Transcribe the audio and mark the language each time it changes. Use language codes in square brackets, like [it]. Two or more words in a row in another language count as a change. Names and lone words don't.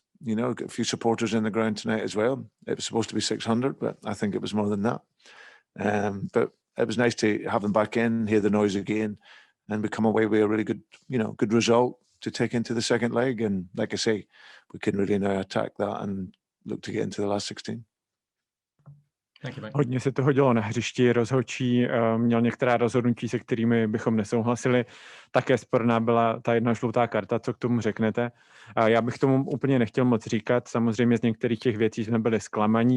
[en] Got a few supporters in the ground tonight as well. It was supposed to be 600, but I think it was more than that. But it was nice to have them back in, hear the noise again, and we come away with a really good result to take into the second leg. And like I say, we can really now attack that and look to get into the last 16. [cs] Hodně se toho dělo na hřišti, rozhodčí měl některá rozhodnutí, se kterými bychom nesouhlasili. Také sporná byla ta 1 žlutá karta, co k tomu řeknete. Já bych tomu úplně nechtěl moc říkat, samozřejmě z některých těch věcí jsme byli zklamaní.